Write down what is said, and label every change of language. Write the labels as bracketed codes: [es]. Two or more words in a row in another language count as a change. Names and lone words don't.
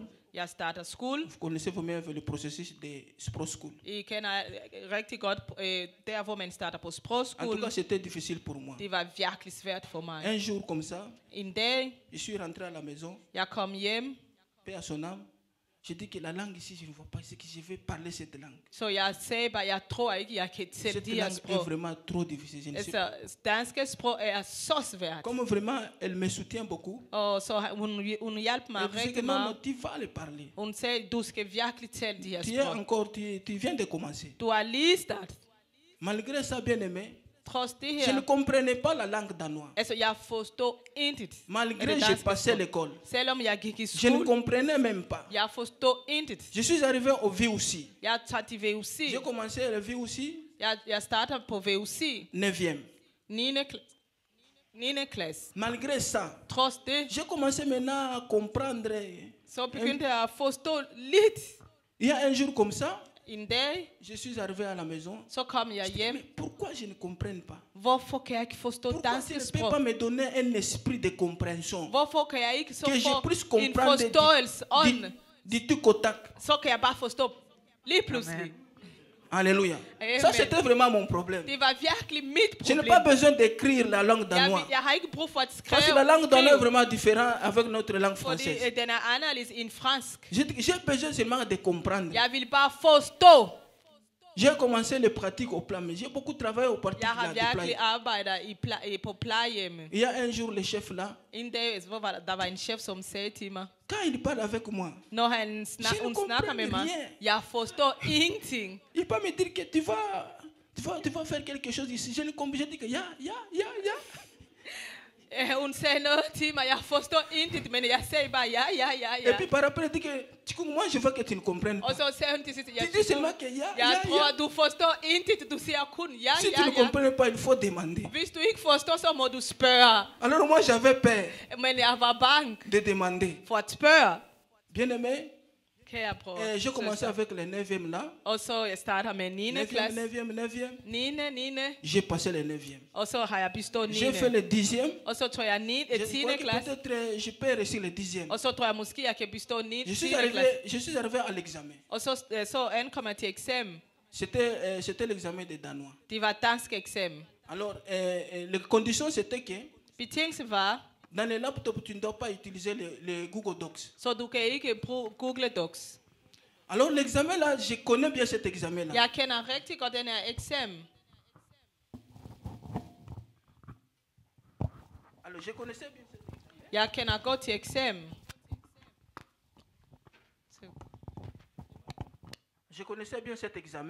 [fr] Vous connaissez vous-même le processus de Sprog-school. En tout cas, c'était difficile pour moi. Un jour comme ça, je suis rentré à la maison. Paix à son âme. Je dis que la langue ici, je ne vois pas, c'est que je vais parler cette langue. [da] Så jeg sagde bare, jeg tror ikke, jeg kan tælle [fr] Cette [da] de her [fr] langue [da] sprog. [fr] est vraiment trop difficile. Je ne sais pas. [da] Altså, danske sprog er så svært. [fr] Comme vraiment, elle me soutient beaucoup. [da] Og så hun hjalp mig rigtig [fr] Non, [da] meget. [fr] tu vas le parler. [da] Hun sagde, du skal virkelig tælle de her [fr] Tu es [da] sprog. [fr] encore, tu viens de commencer. [da] Du har lige startet. [fr] Malgré ça, bien aimé, [da] Trods det [fr] je ne [da] her, [fr] comprenais pas la langue danoise. [da] altså jeg forstod intet. [fr] Malgré que j'ai passé l'école, [da] Selvom jeg gik i [fr] je ne [da] skole, [fr] comprenais même pas. [da] jeg forstod intet. [fr] Je suis arrivé au VUC. [da] Jeg tager til VUC. [fr] J'ai commencé le VUC, [da] Jeg starter på VUC. [fr] 9e. [da] 9. klasse. [fr] Malgré ça, [da] Trods det, [fr] j'ai commencé maintenant à comprendre. [da] så begyndte jeg at forstå lidt. [fr] Il y a un jour comme ça, [da] En dag, [fr] je suis arrivé à la maison. [da] så kom jeg [fr] Mais [da] hjem. [fr] pourquoi je ne comprends pas? [da] Hvorfor kan jeg ikke forstå [fr] Pourquoi tu [da] danske [fr] ne peux [da] sprog? [fr] pas me donner un esprit de compréhension? [da] Hvorfor kan jeg ikke så [fr] Que je [da] få [fr] puisse [da] en [fr] comprendre [da] forståelse ånd? [fr] du tic au tac. [da] Så kan jeg bare forstå lige pludselig. [fr] Alléluia. [da] Amen. [fr] Ça, c'était vraiment mon problème. [da] Det var virkelig mit [fr] Je n'ai [da] problem. [fr] pas besoin d'écrire la langue danoise. [da] Jeg har ikke brug for at [fr] Parce que la [da] skrive. [fr] langue danoise est vraiment différente avec notre langue [da] Fordi [fr] française. [da] den er anderledes end fransk. [fr] J'ai besoin seulement de comprendre. [da] Jeg vil bare forstå. [fr] J'ai commencé les pratiques au plan, mais j'ai beaucoup travaillé au parti [da] Jeg har [fr] de [da] virkelig [fr] plage. [da] arbejdet på plejehjemme. [fr] Il y a un jour, le chef là, [da] En dag, hvor der var en chef, som sagde til mig, [fr] quand il parle avec moi, [da] når hun [fr] Je ne [da] snakker [fr] comprends [da] med mig, [fr] rien. [da] jeg forstår ingenting. [fr] il peut me dire que tu vas faire quelque chose ici. Je ne comprends pas. Je dis que ya. [da] Hun sagde noget til mig, jeg forstår intet, men jeg sagde bare ja. [fr] Et puis par après, il dit que moi je veux que tu ne comprennes [da] Og [fr] pas. [da] så sagde hun til sidst, [fr] Tu dis seulement que [da] jeg tror, du forstår intet, du siger kun ja. [fr] Si tu ne comprends pas, il faut demander. [da] Hvis du ikke forstår, så må du spørge. [fr] Alors moi j'avais peur [da] Men jeg var bange [fr] de demander. [da] for at spørge. [fr] Bien aimé, [da] Kan jeg prøve? [fr] j'ai commencé avec le 9e là. [da] Og så jeg starter med 9. [fr] 9e, [da] klasse. [fr] 9e. [da] 9. [fr] J'ai passé le 9e. [da] Og så har jeg bestået 9. [fr] J'ai fait le 10e. [da] Og så tror jeg 10. [fr] Je crois que [da] klasse. [fr] peut-être je peux réussir le 10e. [da] Og så tror jeg måske, jeg kan bestå 10. [fr] Je suis arrivé à l'examen. [da] Og så ankommer jeg til eksamen. [fr] C'était l'examen de danois. [da] Det var dansk eksamen. [fr] Alors, les conditions c'était que [da] Betingelsen var, [fr] dans les laptops, tu ne dois pas utiliser le Google Docs. [da] så du kan ikke bruge Google Docs. [fr] Alors, l'examen là, je connais bien cet examen là. [da] Jeg kender rigtig godt den her eksamen. [fr] Alors, je connaissais bien cet examen. [da] Jeg kender godt til eksamen. [fr] Je connaissais bien cet examen.